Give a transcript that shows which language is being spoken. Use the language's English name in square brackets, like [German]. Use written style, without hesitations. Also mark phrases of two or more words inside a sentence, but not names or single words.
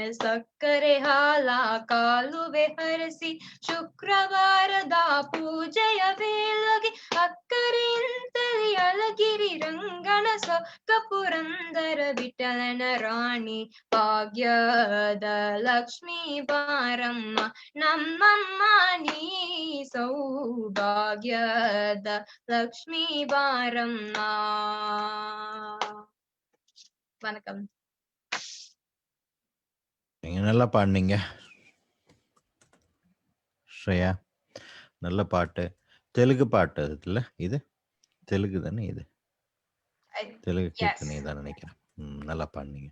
[Kannada] ಸಕ್ಕರೆ ಹಾಲ ಕಾಲುವೆ ಹರಸಿ ಶುಕ್ರವಾರದ ಪೂಜೆಯ ವೇಳೆಗೆ ಅಕ್ಕರೆಯಿಂತಲೇ ಅಲಗಿರಿ ರಂಗನ ಸೊಕ್ಕ ಪುರಂದರ ವಿಠಲನ ರಾಣಿ. ಭಾಗ್ಯದ ಲಕ್ಷ್ಮೀ ಬಾರಮ್ಮ, ನಮ್ಮಮ್ಮ ನೀ ಸೌಭಾಗ್ಯದ ಲಕ್ಷ್ಮೀ ಬಾರಮ್ಮ. [Tamil] வணக்கம். நீங்க நல்லா பாடினீங்க ஸ்ரேயா, நல்ல பாட்டு. தெலுங்கு பாட்டு இதுல, இது தெலுங்கு தானே? இது தெலுங்கு கீர்த்தனை தான் நினைக்கிறேன். நல்லா பாடினீங்க.